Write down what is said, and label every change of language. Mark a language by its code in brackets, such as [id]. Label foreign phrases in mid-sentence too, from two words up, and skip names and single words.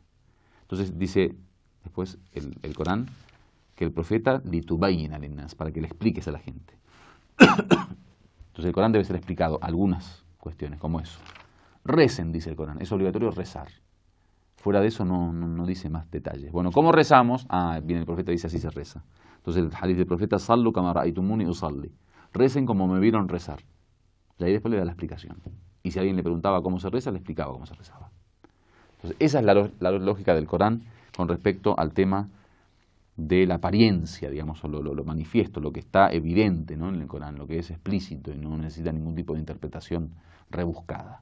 [es] Entonces dice después el Corán que el profeta [ar] لتبين للناس, [es] para que le expliques a la gente. Entonces el Corán debe ser explicado algunas cuestiones, como eso. Recen, dice el Corán, es obligatorio rezar. Fuera de eso no dice más detalles. Bueno, ¿cómo rezamos? Viene el profeta y dice así se reza. Entonces el hadith del profeta, [ar] صلوا كما رأيتموني أصلي. [es] Recen como me vieron rezar. Y ahí después le da la explicación. Y si alguien le preguntaba cómo se reza, le explicaba cómo se rezaba. Entonces esa es la lógica del Corán con respecto al tema de la apariencia, digamos, o lo manifiesto, lo que está evidente, ¿no?, en el Corán, lo que es explícito y no necesita ningún tipo de interpretación rebuscada.